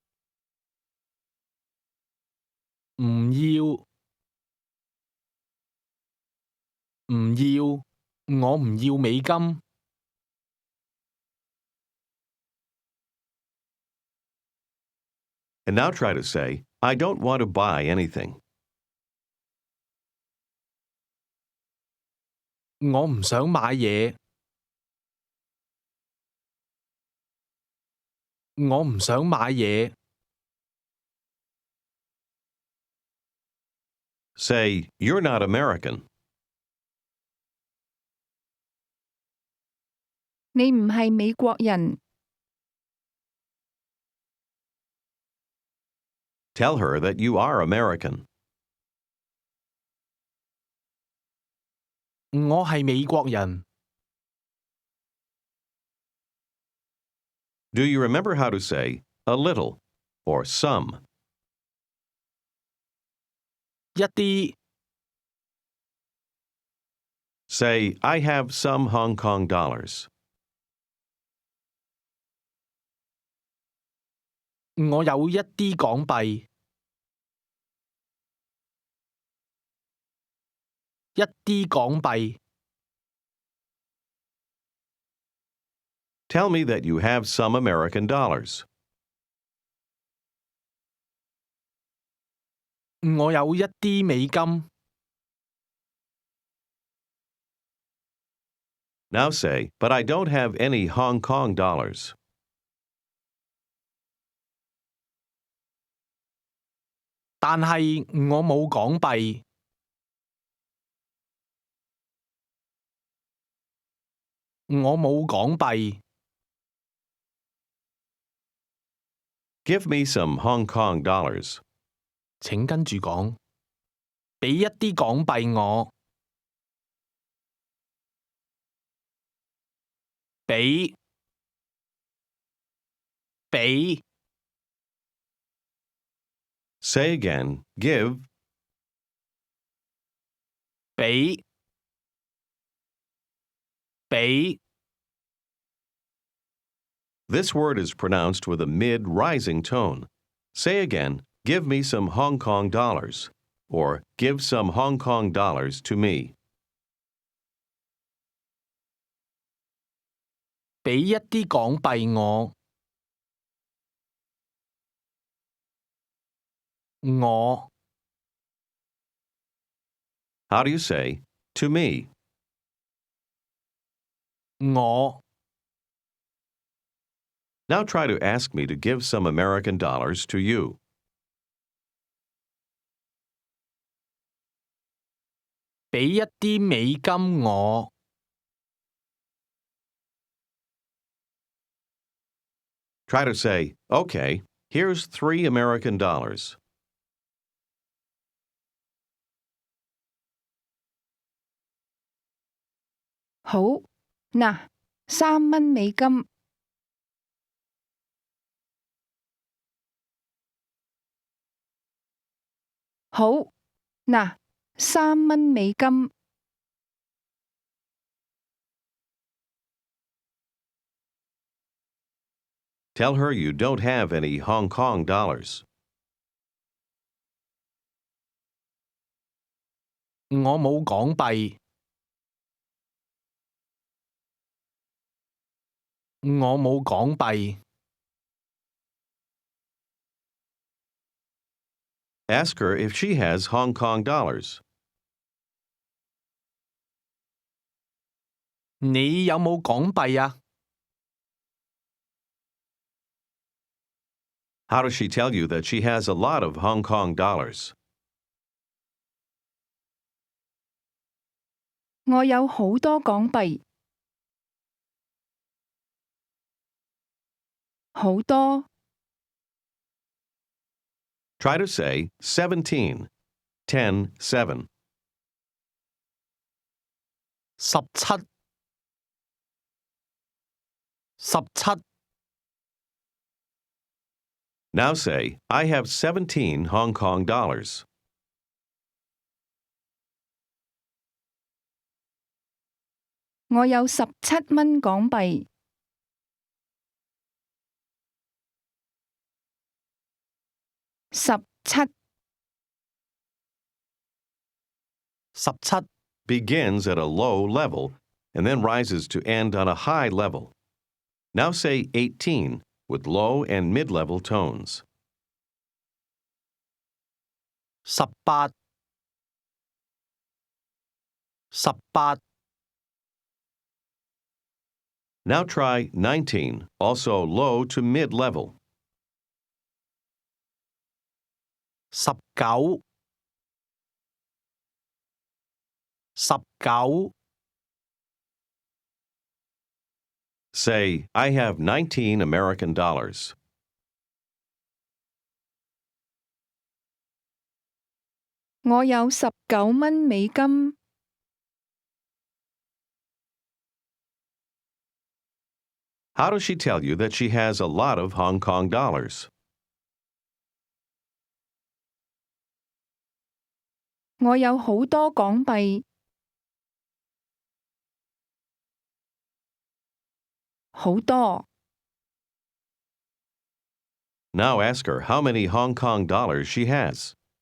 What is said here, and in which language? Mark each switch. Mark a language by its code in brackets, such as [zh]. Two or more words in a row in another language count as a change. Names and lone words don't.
[yue] 唔要。唔要。我唔要美金。 [en] And now try to say, I don't want to buy anything. [yue] 我唔想買嘢。我唔想買嘢。 [en] Say, you're not American. [yue] 你唔係美國人。 [en] Tell her that you are American. [yue] 我係美國人。 [en] Do you remember how to say, a little, or some? [yue] 一啲。 [en] Say, I have some Hong Kong dollars. [yue] 我有一啲港幣。一啲港幣。 [en] Tell me that you have some American dollars. [yue] 我有一啲美金。 [en] Now say, but I don't have any Hong Kong dollars. [yue] 但係我冇港幣。我冇港幣。 [en] Give me some Hong Kong dollars. [yue] 請跟住講，俾一啲港幣我。俾。俾。 [en] Say again, give. [yue] 俾。俾。 [en] This word is pronounced with a mid-rising tone. Say again, give me some Hong Kong dollars, or give some Hong Kong dollars to me. [yue] 俾一啲港幣我。我 [en] How do you say to me? [yue] 我 [en] Now try to ask me to give some American dollars to you. [yue] 俾一啲美金我。 [en] Try to say, okay, here's $3 American. [yue] 好，嗱，3蚊美金。好，嗱，3蚊美金。 [en] Tell her you don't have any Hong Kong dollars. [yue] 我冇港幣。我冇港幣。 [en] Ask her if she has Hong Kong dollars. [yue] 你有冇港幣啊？ [en] How does she tell you that she has a lot of Hong Kong dollars? [yue] 我有好多港幣。好多。 [en] Try to say 17, 10, 7. [yue] 17。17。 [en] Now say, I have 17 Hong Kong dollars. [yue] 我有17蚊港幣。17 17 [en] Begins at a low level and then rises to end on a high level. Now say 18 with low and mid-level tones. [yue] 18 18 [en] Now try 19, also low to mid-level. [yue] 19 19 [en] Say, I have 19 American dollars. [yue] 我有19蚊美金。 [en] How does she tell you that she has a lot of Hong Kong dollars? [yue] 我有好多港幣。好多。 [en] Now ask her how many Hong Kong dollars she has.